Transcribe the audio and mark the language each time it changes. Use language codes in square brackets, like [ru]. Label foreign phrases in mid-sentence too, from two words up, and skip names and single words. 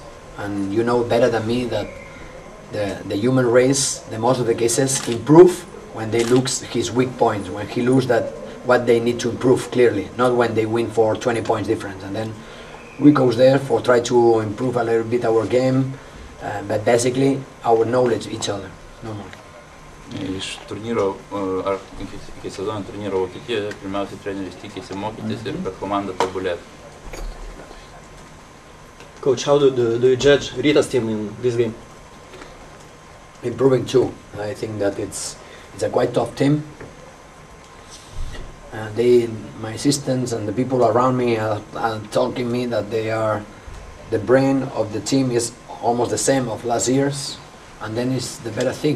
[en] And you know better than me that the human race, the most of the cases, improve when they lose his weak points, when he loses that what they need to improve clearly, not when they win for 20 points difference. And then we go there for try to improve a little bit our game, but basically our knowledge each other, no more. [lt] Iš turnyro, iki sezono turnyro Vokietijoje, pirmiausiai treneris tikisi mokytis ir kad komanda tobulėtų. [en] Coach, how do you judge Rytas team in this game? Improving too. I think that it's a quite tough team. My assistants and the people around me are telling me that the brain of the team is almost the same of last year's, and then it's the better thing.